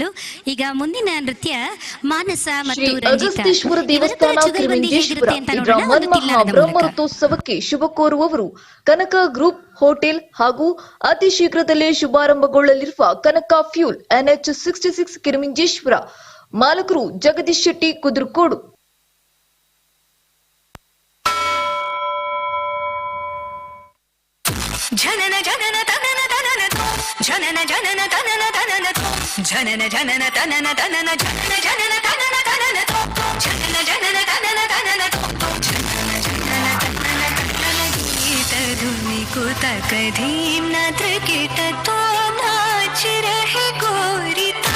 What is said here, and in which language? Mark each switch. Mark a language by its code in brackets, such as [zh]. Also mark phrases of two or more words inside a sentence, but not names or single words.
[kn] ಈಗ ಮುಂದಿನ ನೃತ್ಯ ಮಾನಸ ಮತ್ತು ಶ್ರೀ ಅಗಸ್ತೀಶ್ವರ ದೇವಸ್ಥಾನ ಕಿರಿಮಂಜೇಶ್ವರ ಇದರ ಮನ್ಮಹಾ ಬ್ರಹ್ಮರಥೋತ್ಸವಕ್ಕೆ ಶುಭ ಕೋರುವವರು ಕನಕ ಗ್ರೂಪ್ ಹೋಟೆಲ್ ಹಾಗೂ ಅತಿ ಶೀಘ್ರದಲ್ಲೇ ಶುಭಾರಂಭಗೊಳ್ಳಲಿರುವ ಕನಕ ಫ್ಯೂಲ್ NH 66 ಕಿರಿಮಂಜೇಶ್ವರ. ಮಾಲಕರು ಜಗದೀಶ್ ಶೆಟ್ಟಿ ಕುದುರ್ಕೋಡು. ಜನನ ಜನನ ತನನ ತನನ ಜನನ ಜನನ ತನನ ತನನ ಜನನ ಜನನ ತನನ ತನನ ಜನನ ಜನನ ತನನ ತನನ ಜನನ ಜನನ ತನನ ತನನ ಜನನ ಜನನ ತನನ ತನನ [hi] गीत धुनि कुत कधीं नत्र किट तो नाच रहे गोरी